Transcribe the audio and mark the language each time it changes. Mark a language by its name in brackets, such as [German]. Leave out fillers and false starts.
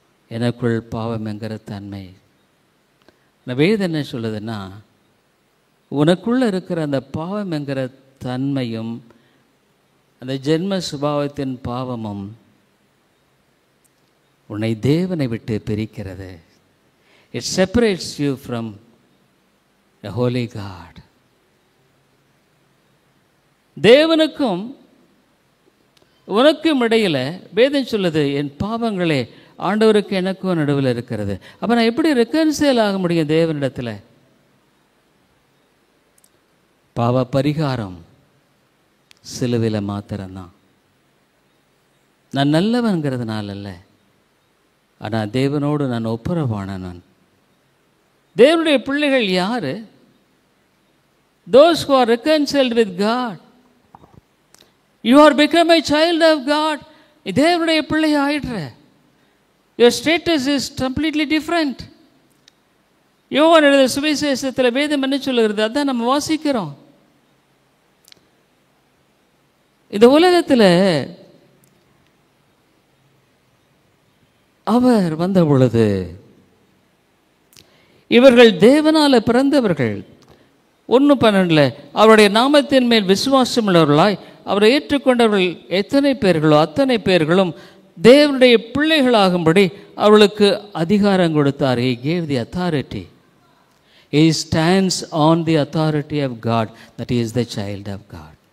[Tamil] எனக்குள் பாவம் என்கிற தன்மை. வேதம் என்ன சொல்லுதுன்னா, உனக்குள்ளே இருக்கிற அந்த பாவம் என்கிற தன்மையும் அந்த ஜென்ம சுபாவத்தின் பாவமும் உன்னை தேவனை விட்டு பிரிக்கிறது. [English] It separates you from a holy God. [Tamil] தேவனுக்கும் உனக்கும் இடையில் வேதம் சொல்லுது, என் பாவங்களே ஆண்டவருக்கு எனக்கும் நடுவில் இருக்கிறது. அப்போ நான் எப்படி ரெக்கன்சியல் ஆக முடியும் தேவனிடத்தில்? பாவ பரிகாரம் சிலுவையில் மாத்திரம்தான். நான் நல்லவன்கிறதுனால அல்ல, ஆனால் தேவனோடு நான் ஒப்புரவான நான். தேவனுடைய பிள்ளைகள் யார்? [English] Those who are reconciled with God. You are become a child of God. [Tamil] தேவனுடைய பிள்ளை ஆயிடுற. [English] Your status is completely different. [Tamil] யோவான் எழுதிய சுவிசேஷத்தில் வேதம் என்ன சொல்லுகிறது? அதான் நம்ம வாசிக்கிறோம். இந்த உலகத்தில் அவர் வந்த பொழுது இவர்கள் தேவனால் பிறந்தவர்கள். 1:12 அவருடைய நாமத்தின் மேல் விசுவாசம் உள்ளவர்களாய் அவரை ஏற்றுக்கொண்டவர்கள் எத்தனை பேர்களோ அத்தனை பேர்களும் தேவனுடைய பிள்ளைகளாகும்படி அவர்களுக்கு அதிகாரம் கொடுத்தார். [English] He gave the authority. He stands on the authority of God, that he is the child of God.